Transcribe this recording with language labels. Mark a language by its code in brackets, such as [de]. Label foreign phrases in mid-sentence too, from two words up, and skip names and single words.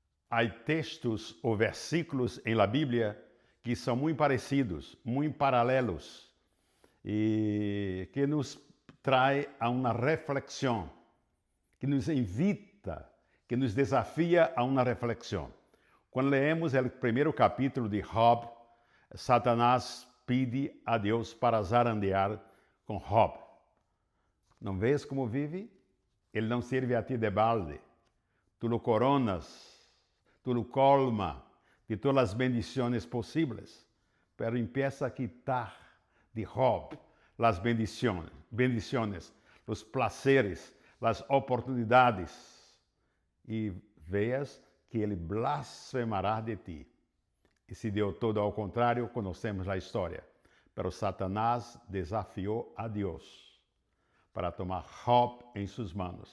[pt] há textos ou versículos em la Bíblia que são muito parecidos, muito paralelos, e que nos traz a uma reflexão, que nos invita, que nos desafia a uma reflexão. Quando lemos o primeiro capítulo de Job, Satanás pede a Deus para zarandear com Job. Não vês como vive? Ele não serve a ti de balde. [es] Tu lo coronas, tu lo colma [pt] de todas as bendições possíveis, [es] pero empieza a quitar de Job las bendiciones, os placeres, [pt] as oportunidades, e veas que ele blasfemará de ti. E se deu todo ao contrário, conhecemos a história. Pero Satanás desafiou a Deus para tomar Job em suas mãos.